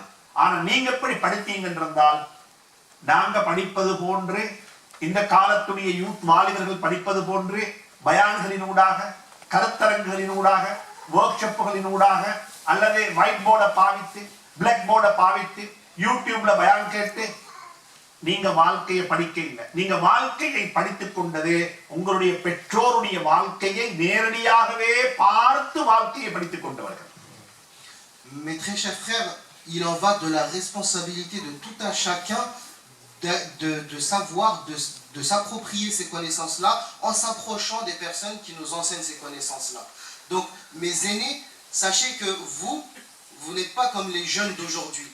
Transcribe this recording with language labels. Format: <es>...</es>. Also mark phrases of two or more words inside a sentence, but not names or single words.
<ta>ஆனா நீங்க எப்படி படித்தீங்க என்றால், நாங்க படிப்பது போன்று, இந்த காலத்துடைய யூத் வாலிபர்கள் படிப்பது போன்று பயான்களினூடாக, கருத்தரங்குகளினூடாக, ஒர்க் ஷாப்புகளினூடாக, அல்லது</ta> <en>white board</en> <ta>பாவித்து,</ta> <en>black board</en> <ta>பாவித்து, யூடியூப்ல பயான் கேட்டு நீங்க வாழ்க்கையை படிக்க இல்லை. நீங்க வாழ்க்கையை படித்துக் கொண்டது உங்களுடைய பெற்றோருடைய வாழ்க்கையை நேரடியாகவே பார்த்து வாழ்க்கையை படித்துக் கொண்டவர்கள்.</ta> <fr>Mes très chers frères, il en va de la responsabilité de tout un chacun de savoir, de s'approprier ces connaissances-là en s'approchant des personnes qui nous enseignent ces connaissances-là. Donc, mes aînés, sachez que vous n'êtes pas comme les jeunes d'aujourd'hui.</fr>